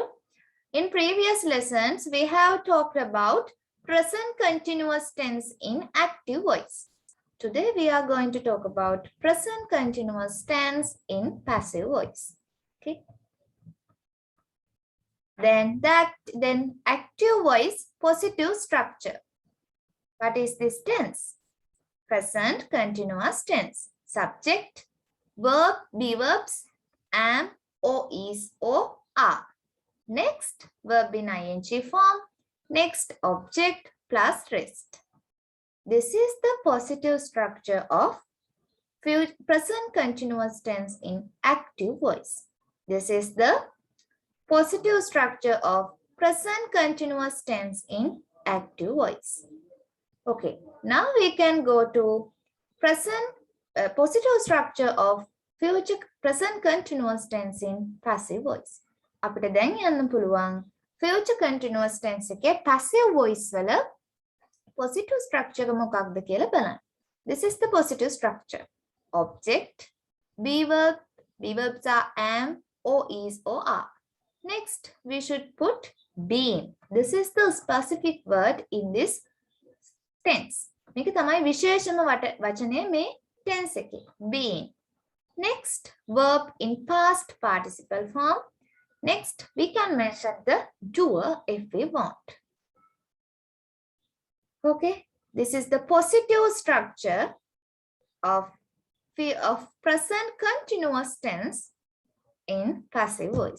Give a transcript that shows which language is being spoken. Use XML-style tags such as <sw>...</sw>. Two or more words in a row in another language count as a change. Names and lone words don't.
<en>In previous lessons, we have talked about present continuous tense in active voice. Today, we are going to talk about present continuous tense in passive voice. Okay. Then active voice positive structure. What is this tense? Present continuous tense. Subject, verb, be verbs, am, or is, or are. Next, verb in ing form. Next, object plus rest. This is the positive structure of present continuous tense in active voice. This is the positive structure of present continuous tense in active voice. Okay, now we can go to positive structure of future present continuous tense in passive voice.</en> <si>අපිට දැන් යන්න පුළුවන්</si> <en>future continuous tense</en> <si>එකේ</si> <en>passive voice</en> <si>වල</si> <en>positive structure</en> <si>එක මොකක්ද කියලා බලන්න.</si> <en>This is the positive structure. Object, be verb, be verbs are am, or is, or are. Next, we should put been. This is the specific word in this tense.</en> <si>මේක තමයි විශේෂම වචනය මේ tense එකේ.</si> <en>Been. Next, verb in past participle form. Next, we can mention the doer if we want. Okay, this is the positive structure of present continuous tense in passive voice.</en>